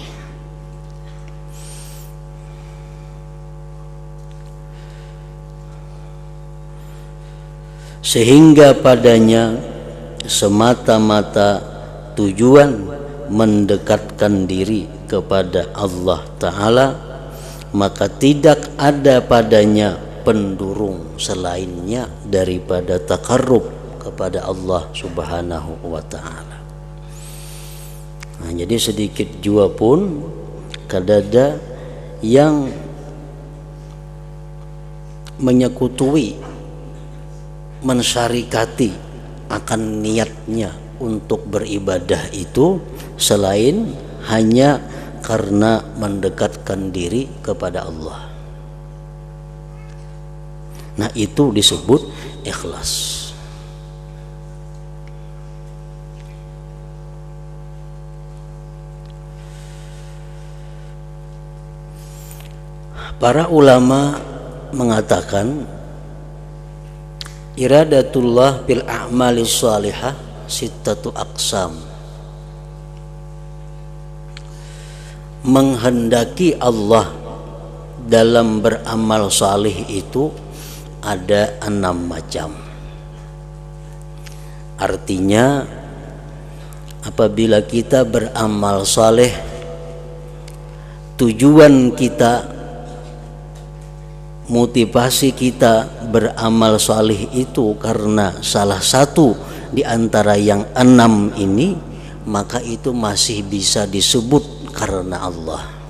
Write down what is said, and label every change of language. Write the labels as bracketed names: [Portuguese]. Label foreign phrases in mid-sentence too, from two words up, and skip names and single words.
[Indonesian] Sehingga padanya semata-mata tujuan mendekatkan diri kepada [Arabic] الله تعالى, [Indonesian] maka tidak ada padanya pendurung selainnya daripada taqarrub kepada [Arabic] الله سبحانه وتعالى. [Indonesian] Nah, jadi sedikit jua pun kadada yang menyekutui, mensyarikati akan niatnya untuk beribadah itu selain hanya karena mendekatkan diri kepada Allah. Nah, itu disebut ikhlas. Para ulama mengatakan [Arabic] إرادة الله بالأعمال صالحة ستة أقسام. [Indonesian] Menghendaki Allah dalam beramal salih itu ada 6 macam. Artinya apabila kita beramal saleh, tujuan kita, motivasi kita beramal salih itu karena salah satu di antara yang 6 ini, maka itu masih bisa disebut karena Allah.